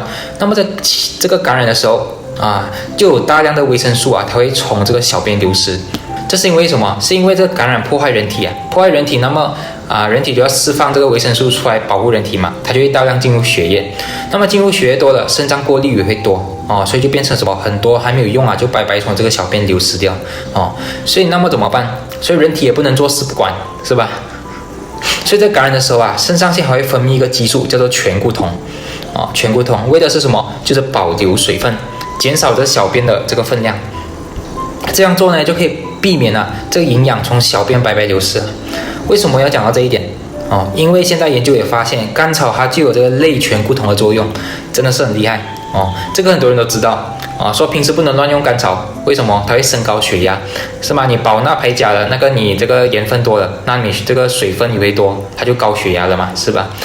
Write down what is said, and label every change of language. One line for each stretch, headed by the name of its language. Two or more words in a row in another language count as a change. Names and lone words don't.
Chinese: 那麼在這個感染的時候就有大量的維生素它會從這個小便流失。這是因為什麼？是因為這個感染破壞人體破壞人體，那麼人体就要釋放這個維生素出來保護人體嘛，它就會大量進入血液。那麼進入血液多了，腎臟過濾也會多所以就變成什麼？很多還沒有用就白白從這個小便流失掉所以那麼怎麼辦？所以人體也不能坐視不管，是吧？所以在感染的时候腎上腺還會分泌一個激素叫做醛固酮醛固酮為的是什麼？就是保留水分，減少這小便的這個分量。這樣做呢，就可以避免這個營養從小便白白流失。為什麼要講到這一點因為現在研究也發現甘草它就有這個類醛固酮的作用，真的是很厲害這個很多人都知道說平時不能亂用甘草，為什麼？它會升高血壓，是嗎？你保鈉排鉀的那個你這個鹽分多了，那你這個水分也會多，它就高血壓了嘛，是吧？